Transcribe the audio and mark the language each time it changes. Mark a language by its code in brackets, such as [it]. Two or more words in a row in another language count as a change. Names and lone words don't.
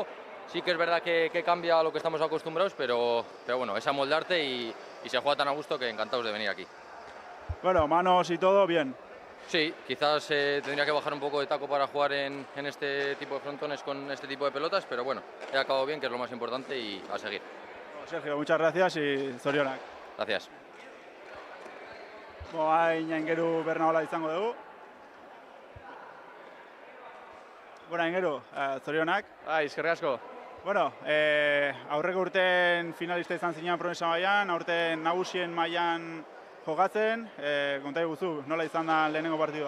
[es] Sí que es verdad que cambia a lo que estamos acostumbrados, pero bueno, es amoldarte y se juega tan a gusto que encantados de venir aquí. Bueno, manos y todo, bien. Sí, quizás tendría que bajar un poco de taco para jugar en este tipo de frontones con este tipo de pelotas, pero bueno, he acabado bien, que es lo más importante, y a seguir. Sergio, muchas gracias y zorionak. Gracias. [eu] Hain aingeru Bernaola izango dugu. Bueno, aingeru, zorionak. Eskerrik asko. Bueno, aurreko urten finalista izan zinean Promesa mailan, aurten nagusien mailan jokatzen, konta iguzu, nola izan da lehenengo partidua?